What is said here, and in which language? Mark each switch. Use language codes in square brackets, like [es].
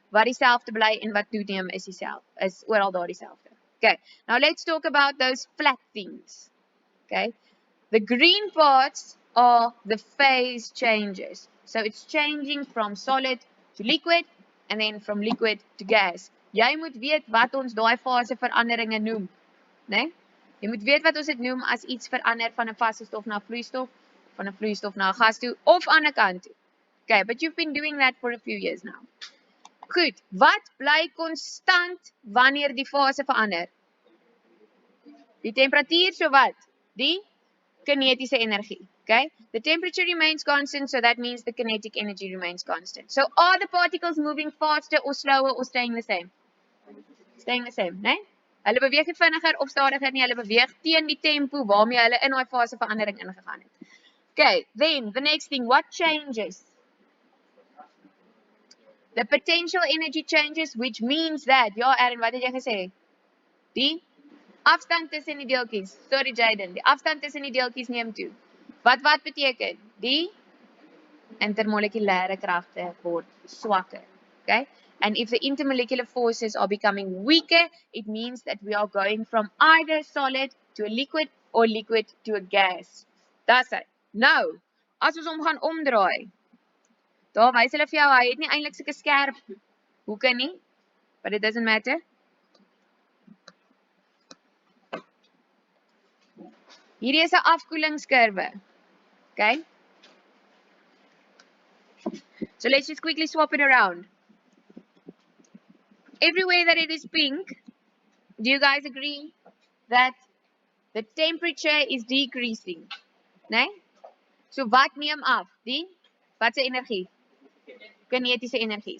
[af] Wat dieselfde bly en wat toeneem is dieselfde. Is oral daar dieselfde. Okay. [en] Now let's talk about those flat things. Okay? The green parts are the phase changes. So it's changing from solid to liquid and then from liquid to gas. [af] Jy moet weet wat ons daai fase veranderinge noem, né? Jy moet weet wat ons dit noem as iets verander van 'n vaste stof na 'n vloeistof, van 'n vloeistof na 'n gas toe of aan 'n kant toe. [en] Okay, but you've been doing that for a few years now. [af] Goed, wat bly konstant wanneer die fase verander? Die temperatuur, so wat? Die kinetiese energie. Okay? [en] The temperature remains constant, so that means the kinetic energy remains constant. So are the particles moving faster or slower or staying the same? Staying the same, né? [af] Hulle beweeg nie vinniger of stadiger nie, hulle beweeg teen die tempo waarmee hulle in daai fase verandering ingegaan het. [en] Okay, then the next thing, what changes? The potential energy changes, which means that, [af] ja Aaron, wat het jy gesê? Die afstand tussen die deeltjies. Sorry Jaden, die afstand tussen die deeltjies neem toe. Wat beteken? Die intermolekulêre kragte word swakker. [en] Okay? And if the intermolecular forces are becoming weaker, it means that we are going from either solid to a liquid or liquid to a gas. That's it. [af] Nou, as ons hom gaan omdraai, daar wys hulle vir jou, hy het nie eintlik sulke skerp hoeke nie, [en] but it doesn't matter. [af] Hierdie is 'n afkoelingskurwe. [en] Okay? So let's just quickly swap it around. Everywhere that it is pink, do you guys agree that the temperature is decreasing? [af] Nee? So wat neem af? Wat se energie? Kinetiese energie.